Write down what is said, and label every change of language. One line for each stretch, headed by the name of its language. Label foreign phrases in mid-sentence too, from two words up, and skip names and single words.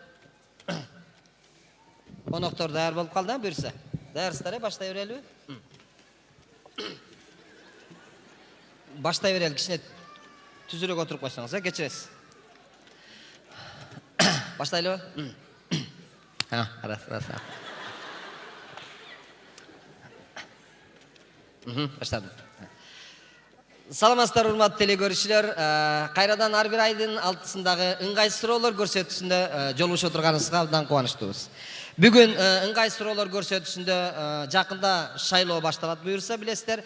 Kazakh: Қонақтар даяр болып қалды, бұйырса. Даярсыздар, баштай берелі? Баштай берелі, кішіне түзірек отырып қойсаңыз, кешіресіз.
Kyrgyz: Баштайлы ба? Рас. Баштадым. Саламатсыздар, урматтуу телекөрүүчүлөр. Кайрадан ар бир айдын 6-сындағы ыңгайсыз суроолор көрсөтүүсүндө жолугушуп отурганыбызга абдан кубанычтуубуз. Бүгүн ыңгайсыз суроолор көрсөтүүсүндө жакында шайлоо башталат буюрса билесиздер.